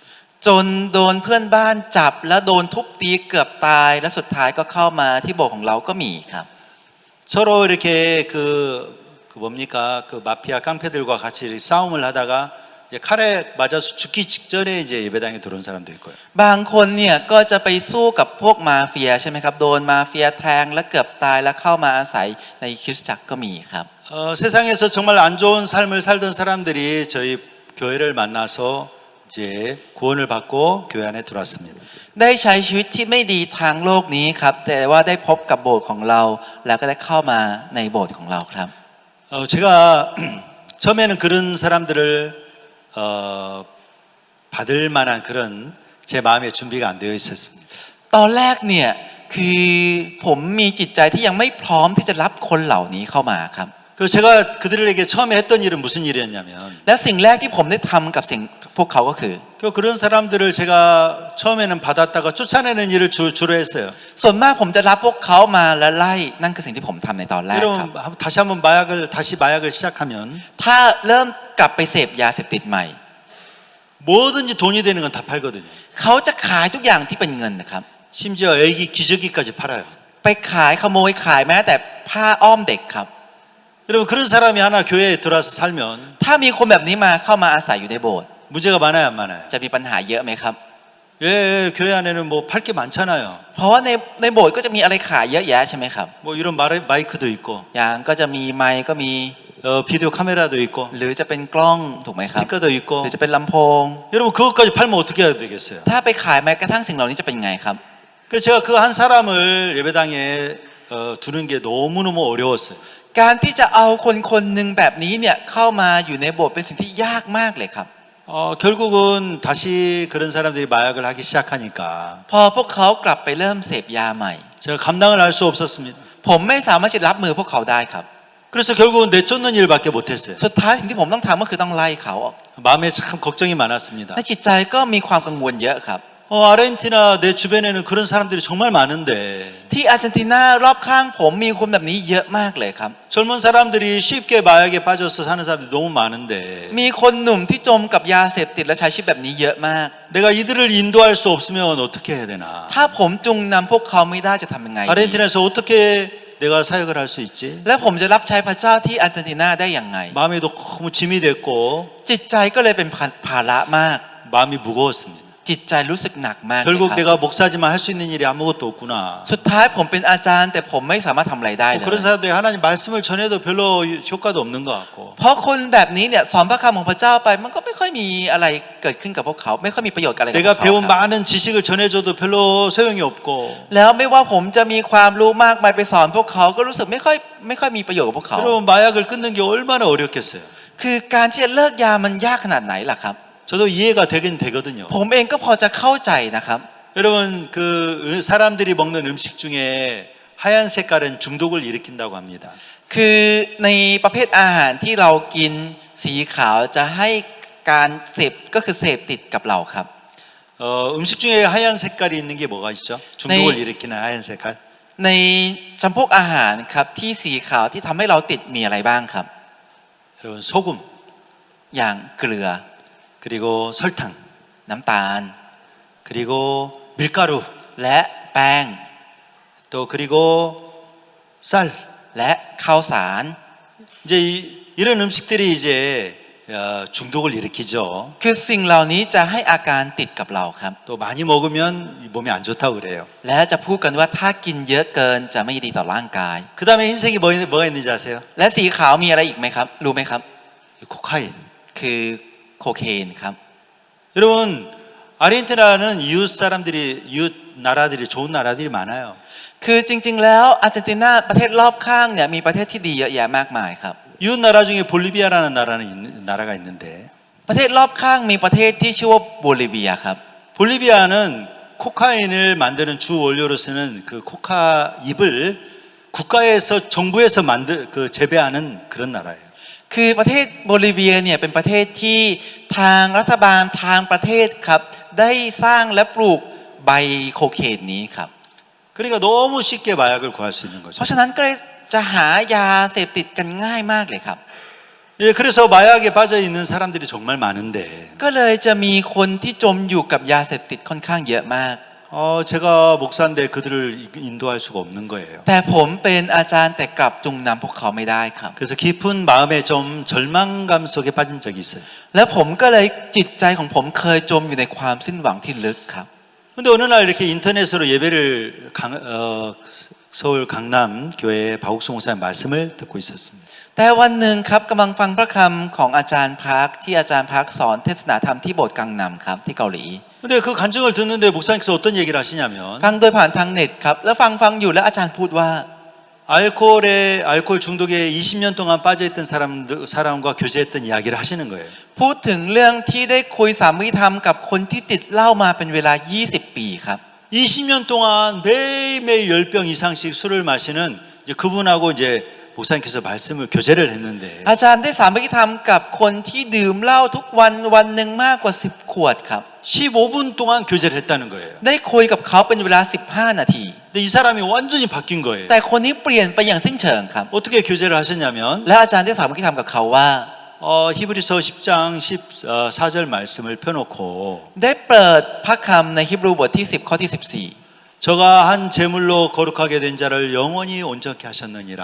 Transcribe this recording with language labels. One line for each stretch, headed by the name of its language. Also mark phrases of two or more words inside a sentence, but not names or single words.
Thai: จนโดนเพื่อนบ้านจับแล้วโดนทุบตีเกือบตายและสุดท้ายก็เข้ามาที่โบสถ์ของเราก็มีครับ
Korean: 서로 이렇게 그 뭡니까 그 마피아 깡패들과 같이 이렇게 싸움을 하다가 이제 칼에 맞아서 죽기 직전에 이제 예배당에 들어온 사람도 있고요.
Thai: บางคนเนี่ยก็จะไปสู้กับพวกมาเฟียใช่ไหมครับโดนมาเฟียแทงและเกือบตายแล้วเข้ามาอาศัยในคริสตจักรก็มีครับ
Korean: 세상에서 정말 안 좋은 삶을 살던 사람들이 저희 교회를 만나서 이제 구원을 받고 교회 안에 들어왔습니다.
Thai: ได้ใช้ชีวิตที่ไม่ดีทางโลกนี้ครับแต่ว่าได้พบกับโบสถ์ของเราแล้วก็ได้เข้ามาในโบสถ์ของเราครับ
Korean: 제가 처음에는 그런 사람들을 받을 만한 그런 제 마음의 준비가 안 되어 있었습니다.
Thai: ตอนแรกเนี่ยคือผมมีจิตใจที่ยังไม่พร้อมที่จะรับคนเหล่านี้เข้ามาครับ
Korean: 그 제가 그들에게 처음에 했던 일은 무슨 일이었냐면
Thai: และสิ่งแรกที่ผมได้ทำกับสิ่งพวกเขาก็คือ
Korean: 그런 사람들을 제가 처음에는 받았다가 쫓아내는 일을 주로 했어요.
Thai: ส่วนมากผมจะรับพวกเขามาและไล่นั่นคือสิ่งที่ผมทำในตอนแรกครับ
Korean: 여러분 다시 한번 다시 마약을 시작하면
Thai: ถ้าเริ่มกลับไปเสพยาเสพติดใหม่
Korean: 뭐든지 돈이 되는 건 다 팔거든요.
Thai: เขาจะขายทุกอย่างที่เป็นเงินนะครับ
Korean: 심지어 애기 기저귀까지 팔아요.
Thai: ไปขายขโมยขายแม้แต่ผ้าอ้อมเด็กครับ
Korean: 여러분 그런 사람이 하나 교회에 들어와서 살면
Thai: ถ้ามีคนแบบนี้มาเข้ามาอาศัยอยู่ในโบสถ์
Korean: 문제가 많아요, 안 많아요?
Thai: จะมีปัญหาเยอะไหมครับ
Korean: 예, 교회 안에는 뭐 팔 게 많잖아요.
Thai: เพราะว่าในโบสถ์ก็จะมีอะไรขายเยอะแยะใช่ไหมครับ
Korean: 뭐 이런 마이크도 있고
Thai: อย่างก็จะมีไมค์ก็มี
Korean: 비디오 카메라도 있고
Thai: หรือจะเป็นกล้องถูกไหมครับ
Korean: 스피커도 있고
Thai: หรือจะเป็นลำโพง
Korean: 여러분 그것까지 팔면 어떻게 해야 되겠어요?
Thai: ถ้าไปขายแม้กระทั่งสิ่งเหล่านี้จะเป็นไงครับ
Korean: 그래서 제가 그 한 사람을 예배당에 두는 게 너무너무 어려웠어요.
Thai: การที่จะเอาคนคนหนึ่งแบบนี้เนี่ยเข้ามาอยู่ในโบสถ์เป็นสิ่งที่ยากมากเลยครับ
Korean: 결국은 다시 그런 사람들이 마약을 하기 시작하니까
Thai: พอพวกเขากลับไปเริ่มเสพยาใหม่
Korean: 제가 감당을 할 수 없었습니다.
Thai: ผมไม่สามารถจะรับมือพวกเขาได้ครับ
Korean: 그래서 결국은 내쫓는 일밖에 못했어요.
Thai: สุดท้ายสิ่งที่ผมต้องทำก็คือต้องไล่เขาออก
Korean: 마음에 참 걱정이 많았습니다.
Thai: ในจิตใจก็มีความกังวลเยอะครับ
Korean: 아르헨티나 내 주변에는 그런 사람들이 정말 많은데
Thai: ที่อาร์เจนตินารอบข้างผมมีคนแบบนี้เยอะมากเลยครับ
Korean: 젊은 사람들이 쉽게 마약에 빠져서 사는 사람들이 너무 많은데
Thai: มีคนหนุ่มที่จมกับยาเสพติดและใช้ชีวิตแบบนี้เยอะมาก
Korean: 내가 이들을 인도할 수 없으면 어떻게 해야 되나?
Thai: ถ้าผมจุงนำพวกเขาไม่ได้จะทำยังไงดี
Korean: 아르헨티나에서 어떻게 내가 사역을 할 수 있지?
Thai: และผมจะรับใช้พระเจ้าที่อาร์เจนตินาได้อย่างไง
Korean: 마음이 너무 짐이 됐고
Thai: จิตใจก็เลยเป็นภาระมาก
Korean: 마음이 무거웠습니다.
Thai: จิตใจรู้สึกหนักมากเลย
Korean: 결국
Thai: ครับ
Korean: 내가 목사지만 할 수 있는 일이 아무것도 없구나.
Thai: สุดท้ายผมเป็นอาจารย์แต่ผมไม่สามารถทำอะไรได้เลย
Korean: 그런 사람들이 하나님 말씀을 전해도 별로 효과도 없는 것 같고
Thai: เพราะคนแบบนี้เนี่ยสอนพระคำของพระเจ้าไปมันก็ไม่ค่อยมีอะไรเกิดขึ้นกับพวกเขาไม่ค่อยมีประโยชน์อะไรกับพว
Korean: 내가
Thai: กเขา
Korean: 배운
Thai: ครับ
Korean: 많은 지식을 전해줘도 별로 소용이 없고
Thai: แล้วไม่ว่าผมจะมีความรู้มากมายไปสอนพวกเขาก็รู้สึกไม่ค่อยมีประโยชน์กับพวกเขา
Korean: 여러분 마약을 끊는 게 얼마나 어렵겠어요.
Thai: คือการที่จะเลิกยามันยากขนาดไหนล่ะครับ
Korean: 저도 이해가 되긴 되거든요.
Thai: ผมเองก็พอจะเข้าใจนะครับ
Korean: 여러분 그 사람들이 먹는 음식 중에 하얀 색깔은 중독을 일으킨다고 합니다.
Thai: คือในประเภทอาหารที่เรากินสีขาวจะให้การเสพก็คือเสพติดกับเราครับ
Korean: 음식 중에 하얀 색깔이 있는 게 뭐가 있죠? 중독을 일으키는 하얀 색깔.
Thai: ในจำพวกอาหารครับที่สีขาวที่ทำให้เราติดมีอะไรบ้างครับ
Korean: 여러분 소금
Thai: อย่างเกลือ
Korean: 그리고 설탕
Thai: น้ำตาล
Korean: 그리고 밀가루
Thai: และแป้ง
Korean: 또 그리고 쌀
Thai: และข้าวสาร
Korean: 이제 이런 음식들이 이제 중독을 일으키죠.
Thai: คือสิ่งเหล่านี้จะให้อาการติดกับเราครับ
Korean: 또 많이 먹으면 몸에 안 좋다고 그래요.
Thai: และจะพูดกันว่าถ้ากินเยอะเกินจะไม่ดีต่อร่างกาย
Korean: 그 다음에 흰색이 뭐가 있는지 아세요?
Thai: และสีขาวมีอะไรอีกไหมครับรู้ไหมครับ
Korean: 코카인.
Thai: คือโคเคนครับ
Korean: 여러분 아르헨티나는 이웃 나라들이 좋은 나라들이 많아요.
Thai: คือจริงๆแล้วอาร์เจนตินาประเทศรอบข้างเนี่ยมีประเทศที่ดีเยอะแยะมากมายครับ
Korean: 이웃 나라 중에 볼리비아라는 나라가 있는데
Thai: ประเทศรอบข้างมีประเทศที่ชื่อว่าโบลิเวียครับ
Korean: 볼리비아는 코카인을 만드는 주 원료로 쓰는 그 코카 잎을 국가에서 정부에서 재배하는 그런 나라예요.
Thai: คือประเทศโบลิเวียเนี่ยเป็นประเทศที่ทางรัฐบาลทางประเทศครับได้สร้างและปลูกใบโคเคนนี้ครับ
Korean: 그러니까 너무 쉽게 마약을 구할 수 있는
Thai: เพ
Korean: 거죠.
Thai: ราะฉะนั้นก็เลยจะหายาเสพติดกันง่ายมากเลยครับ
Korean: 예, 그래서 마약에 빠져 있는 사람들이 정말 많은데
Thai: ก็เลยจะมีคนที่จมอยู่กับยาเสพติดค่อนข้างเยอะมาก
Korean: 제가 목사인데 그들을 인도할 수가 없는 거예요.
Thai: แต่ผมเป็นอาจารย์แต่กลับจูงนำพวกเขาไม่ได้ครับ
Korean: 그래서 깊은 마음에 좀 절망감 속에 빠진 적이 있어요.
Thai: และผมก็เลยจิตใจของผมเคยจมอยู่ในความสิ้นหวังที่ลึกครับ
Korean: 근데 어느 날 이렇게 인터넷으로 예배를 서울 강남 교회 박옥수 목사님 말씀을 듣고 있었습니다.
Thai: แต่วันหนึ่งครับกำลังฟังพระคำของอาจารย์พักที่อาจารย์พักสอนเทศนาธรรมที่โบสถ์กังนำครับที่เกาหลี
Korean: 근데 그 간증을 듣는데 목사님께서 어떤 얘기를 하시냐면
Thai: ฟังโดยผ่านทางเน็ตครับแล้วฟังอยู่แล้วอาจารย์พูดว่า
Korean: 알코올 중독에 20년 동안 빠져있던 사람과 교제했던 이야기를 하시는 거예요.
Thai: พูดถึงเรื่องที่ได้คุยสามีธรรมกับคนที่ติดเหล้ามาเป็นเวลา 20 ปีครับ
Korean: 20년 동안 매일매일 10병 이상씩 술을 마시는 이제 그분하고 이제 목사님께서 말씀을 교제를 했는데
Thai: อาจารย์ได้สามีธรรมกับคนที่ดื่มเหล้าทุกวันวันหนึ่งมากกว่า10ขวดครับ
Korean: 15분 동안 교제를 했다는 거예요.
Thai: ได้คุยกับเขาเป็นเวลา15นาที
Korean: 근데 이 사람이 완전히 바뀐 거예요.
Thai: แต่คนนี้เปลี่ยนไปอย่างสิ้นเชิงครับ
Korean: 어떻게 교제를 하셨냐면
Thai: และอาจารย์ได้สามีธรรมกับเขาว่า
Korean: 히브리서 10장 14절 말씀을 펴놓고
Thai: ได้เปิดพระคำในฮีบรูบทที่10ข้อที่14
Korean: 저가 한 제물로 거룩하게 된 자를 영원히 온전케 하셨느니라.